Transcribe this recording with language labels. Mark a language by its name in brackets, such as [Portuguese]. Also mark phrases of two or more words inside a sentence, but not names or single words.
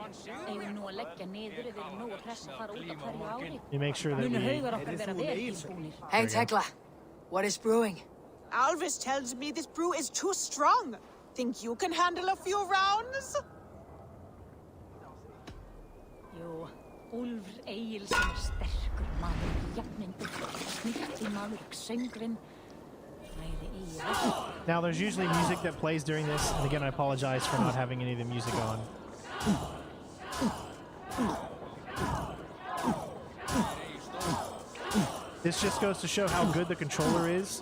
[English] You make sure that we... Hey, Tekla. What is brewing? Alvis tells me this brew is too strong. Think you can handle a few rounds? Jo, [Icelandic] Úlfur Egil sem sterkur maður, jafnin snirti maður, söngurinn. [English] Now, there's usually music that plays during this, and again, I apologize for not having any of the music on. This just goes to show how good the controller is.